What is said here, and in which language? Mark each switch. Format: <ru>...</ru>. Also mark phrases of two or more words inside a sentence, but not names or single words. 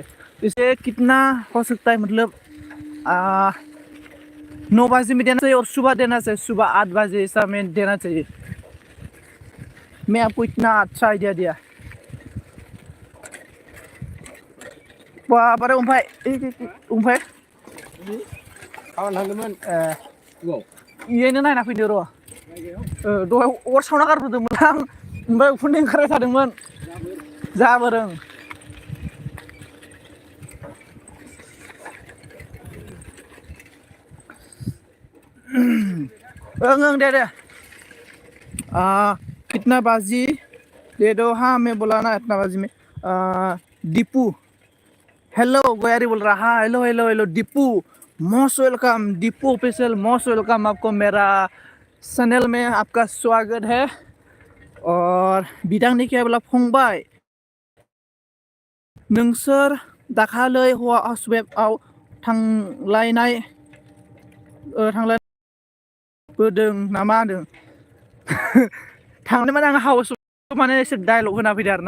<hi>इसे कितना हो सकता है मतलब 9 बजे में देना चाहिए और सुबह देना चाहिए, सुबह 8 बजे ऐसा में देना चाहिए। मैं आपको इतना अच्छा आइडिया दिया।</hi> <brx>बारे ओमफ्राय इयैनो नायना फैदो र'। दहाय अर सावना गारबोदोंमोन आं, ओमफ्राय उखुन्दै ओंखारबाय थादोंमोन। जाबोदों।</brx> <hi>दे कितना बाजी दे दो। हाँ मैं बोला ना इतना बाजी में। दीपू हेलो गोयारी बोल रहा। हाँ हेलो हेलो हेलो दीपू,</hi> <en>most welcome.</en> <hi>दीपू ऑफिशियल</hi> <en>most welcome.</en> <hi>आपको मेरा चैनल में आपका स्वागत है।</hi> <brx>और बिदांनि केबला फंबाय नोंसोर दाखालै हौवा हाउसवेबआव थांलायबोदों नामा होनदों। थांनो माने आं हाउस माने एसे डायलग होना फैदों आरो ना।</brx>